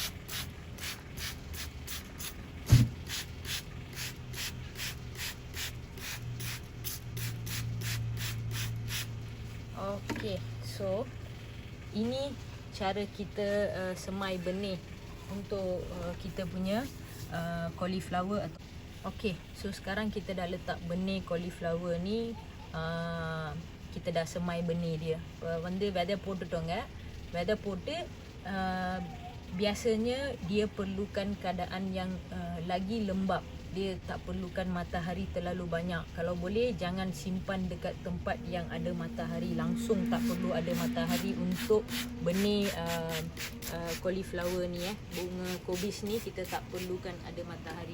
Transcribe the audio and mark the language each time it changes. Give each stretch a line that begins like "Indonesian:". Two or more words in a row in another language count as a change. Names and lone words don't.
Malay: Okay, so ini cara kita semai benih untuk kita punya cauliflower. Okay, so sekarang kita dah letak benih cauliflower ni. Kita dah semai benih dia.
Tamil: வந்து விதை போட்டுட்டோங்க. weather போட்டு
Malay: biasanya dia perlukan keadaan yang lagi lembap. Dia tak perlukan matahari terlalu banyak. Kalau boleh jangan simpan dekat tempat yang ada matahari langsung. Tak perlu ada matahari untuk benih cauliflower ni bunga kobis ni, kita tak perlukan ada matahari.